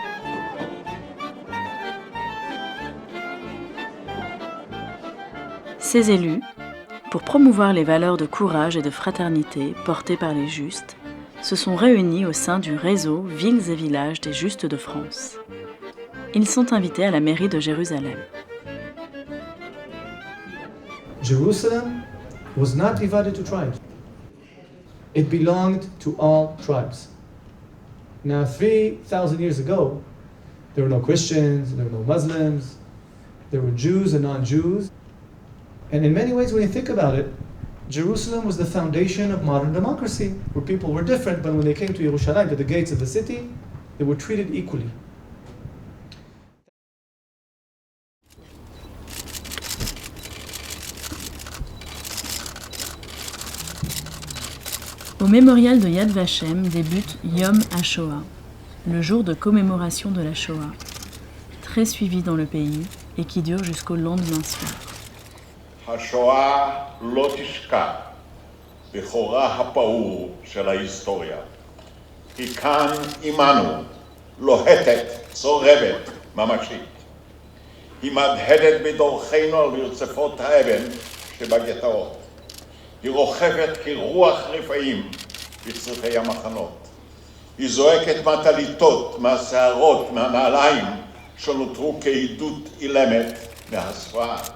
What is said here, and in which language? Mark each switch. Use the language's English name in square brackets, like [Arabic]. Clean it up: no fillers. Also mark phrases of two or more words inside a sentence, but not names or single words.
[French] Ces élus, pour promouvoir les valeurs de courage et de fraternité portées par les justes, se sont réunis au sein du réseau Villes et Villages des Justes de France. Ils sont invités à la mairie de Jérusalem. [English] Jerusalem was not divided to tribes. It belonged to all tribes. Now, 3,000 years ago, there were no Christians, there were no Muslims, there were Jews and non-Jews. And in many ways, when you think about it, Jerusalem was the foundation of modern democracy, where people were different, but when they came to Yerushalayim, to the gates of the city, they were treated equally. [French] Au mémorial de Yad Vashem débute Yom HaShoah, le jour de commémoration de la Shoah, très suivi dans le pays et qui dure jusqu'au lendemain soir. [Hebrew] השואה לא תשקע בחורה הפעור של ההיסטוריה. היא כאן עמנו, לוהטת, צורבת, ממשית. היא מהדהדת בדורכנו על רצפות האבן שבגטאות. היא רוכבת כרוח רפאים בצריפי המחנות. היא זועקת מהטליתות, מהשערות, מהנעליים שנותרו כעדות אילמת מהסואה.